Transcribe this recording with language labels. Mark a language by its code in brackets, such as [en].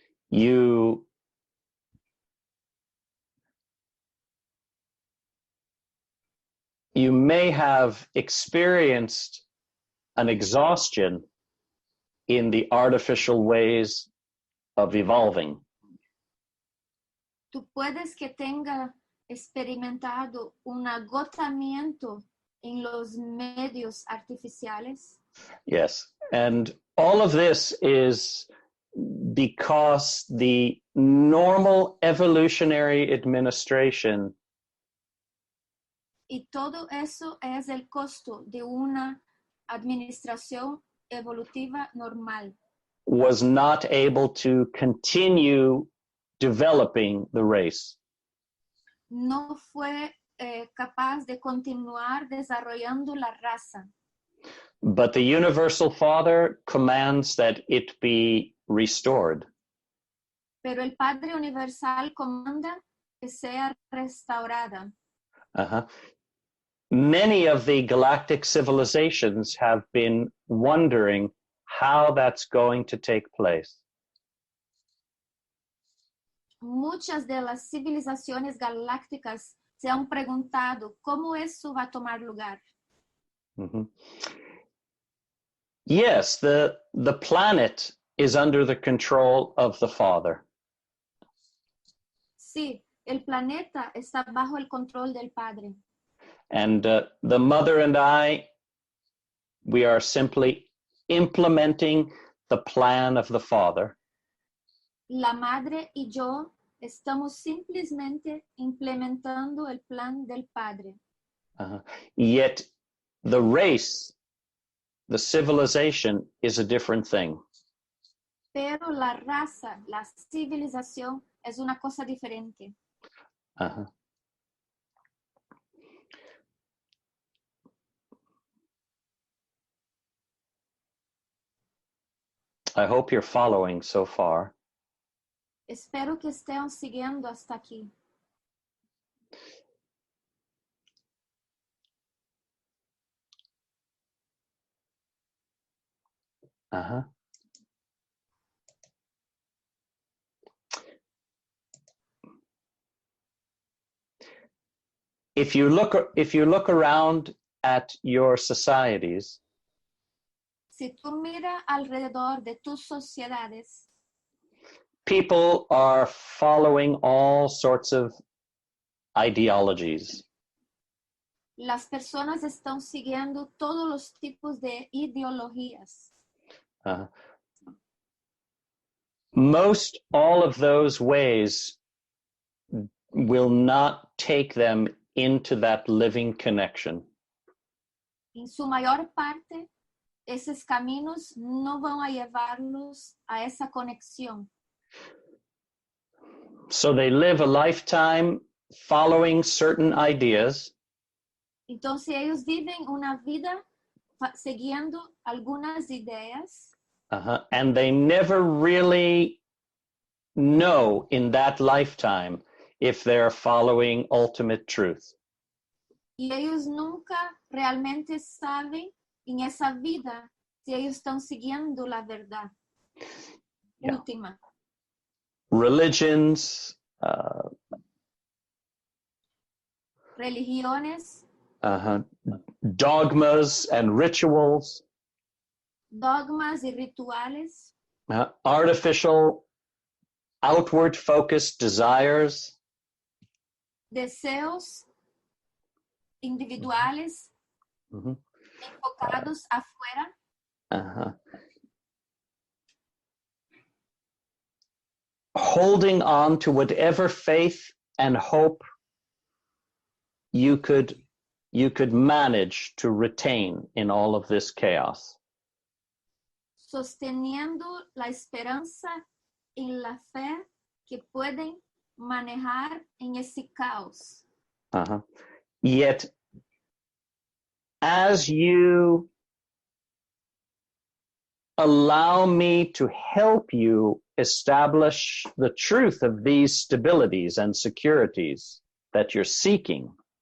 [en] You may have experienced an exhaustion in the artificial ways of evolving. [es] Tú puedes que tenga experimentado un agotamiento en los medios artificiales. [en] Yes. And all of this is because the normal evolutionary administration [es] Y todo eso es el costo de una administración evolutiva normal. [en] was not able to continue developing the race. [es] No fue capaz de continuar desarrollando la raza. [en] But the Universal Father commands that it be restored. [es] Pero el Padre Universal comanda que sea restaurada. Uh-huh. [en] Many of the galactic civilizations have been wondering how that's going to take place. [es] Muchas de las civilizaciones galácticas se han preguntado cómo eso va a tomar lugar. Mm-hmm. [en] Yes, the planet is under the control of the Father. [es] Sí, el planeta está bajo el control del Padre. [en] And the Mother and I, we are simply implementing the plan of the Father. [es] La Madre y yo estamos simplemente implementando el plan del Padre. Uh-huh. [en] Yet the race, the civilization, is a different thing. [es] Pero la raza, la civilización es una cosa diferente. Uh-huh. [en] I hope you're following so far. [es] Espero que estén siguiendo hasta aquí. Uh-huh. [en] If you look around at your societies, [es] Si tú miras alrededor de tus sociedades, [en] people are following all sorts of ideologies. [es] las personas están siguiendo todos los tipos de ideologías. [en] Uh, most all of those ways will not take them into that living connection. [es] En su mayor parte, esos caminos no van a llevarlos a esa conexión. [en] So they live a lifetime following certain ideas, [es] Entonces ellos viven una vida siguiendo algunas ideas [en] and they never really know in that lifetime if they're following ultimate truth. [es] y ellos nunca realmente saben en esa vida si ellos están siguiendo la verdad última. [en] Religions, [es] religiones, [en] dogmas and rituals, [es] dogmas y rituales, [en] artificial, outward focused desires, [es] deseos individuales mhm, enfocados afuera, [en] holding on to whatever faith and hope you could manage to retain in all of this chaos. [es] sosteniendo la esperanza en la fe que pueden manejar en ese caos. [en] Yet, as you allow me to help you establish the truth of these stabilities and securities that you're seeking,